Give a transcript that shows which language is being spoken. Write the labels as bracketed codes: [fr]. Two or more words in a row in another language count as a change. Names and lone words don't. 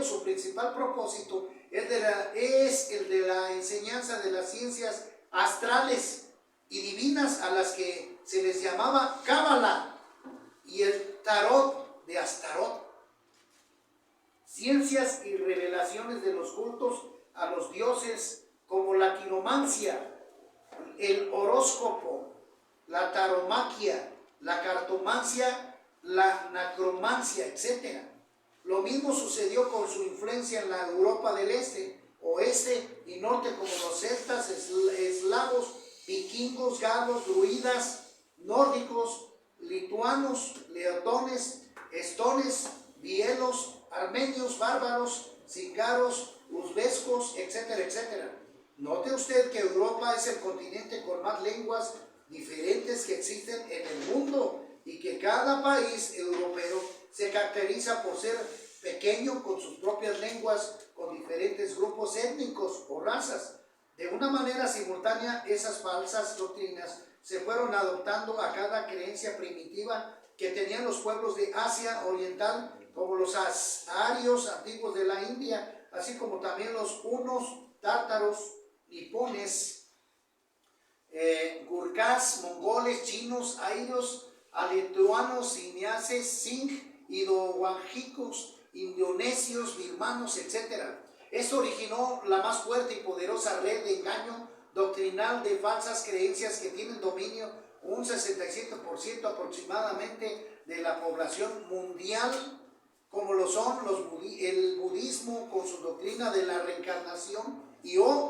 [es] Su principal propósito es el de la enseñanza de las ciencias astrales y divinas, a las que se les llamaba Cábala, y el tarot de Astarot, ciencias y revelaciones de los cultos a los dioses, como la quiromancia, el horóscopo, la taromaquia, la cartomancia, la necromancia, etc. Lo mismo sucedió con su influencia en la Europa del Este, Oeste y Norte, como los celtas, eslavos, vikingos, galos, druidas, nórdicos, lituanos, leotones, estones, bielos, armenios, bárbaros, cíngaros, uzbecos, etcétera, etcétera. Note usted que Europa es el continente con más lenguas diferentes que existen en el mundo, y que cada país europeo se caracteriza por ser pequeño, con sus propias lenguas, con diferentes grupos étnicos o razas. De una manera simultánea, esas falsas doctrinas se fueron adoptando a cada creencia primitiva que tenían los pueblos de Asia Oriental, como los arios antiguos de la India, así como también los hunos, tártaros, nipones, gurkhas, mongoles, chinos, airos, aletuanos, siniaces, sing, indo-wangicos, indonesios, birmanos, etc. Esto originó la más fuerte y poderosa red de engaño doctrinal de falsas creencias que tienen dominio un 67% aproximadamente de la población mundial, como lo son el budismo con su doctrina de la reencarnación, y